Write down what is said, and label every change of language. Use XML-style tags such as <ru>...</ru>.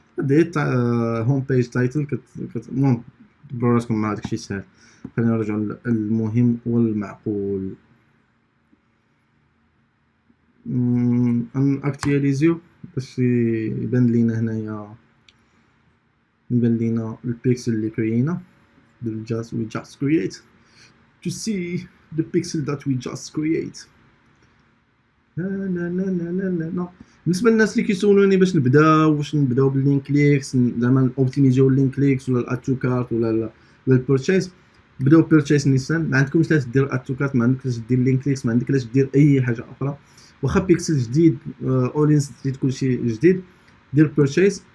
<ar>ديت هوم بيج تايتل المهم دبروا راسكم مع داكشي ساهل. خلينا نرجعوا للمهم والمعقول. ان اكتياليزيو باش يبان لينا هنايا، يبان لينا البيكسل اللي كريينا.</ar> <en>we just create to see the pixel that we just create.</en> <ar>لا لا لا لا لا لا. بالنسبه للناس اللي كيسولوني باش نبداو، واش نبداو باللينك ليكس زعما اوبتيميزيو اللينك ليكس ولا الاتو كارت ولا البيرتشيز، بداو بيرتشيز نيسان. ما عندكمش لاش دير اتو كارت، ما عندكش دير لينك ليكس، ما عندك لاش دير اي حاجه اخرى. واخا بيكسل جديد اولينس جديد كلشي جديد، دير بيرتشيز.</ar>